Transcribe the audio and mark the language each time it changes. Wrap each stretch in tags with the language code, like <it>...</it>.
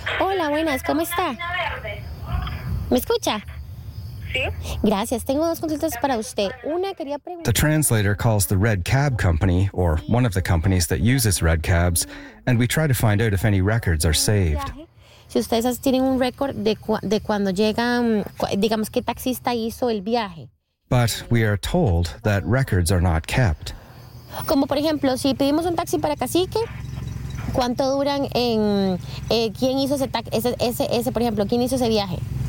<es>Hola, buenas, ¿cómo está? ¿Me escucha?</es> <en>The translator calls the red cab company, or one of the companies that uses red cabs, and we try to find out if any records are saved.</en> <es>Si ustedes tienen un récord de cuando llegan, digamos, qué taxista hizo el viaje.</es> <en>But we are told that records are not kept.</en> <es>Como por ejemplo, si pedimos un taxi para Cacique, ¿cuánto duran en quién hizo ese taxi, ese, por ejemplo, quién hizo ese viaje?</es>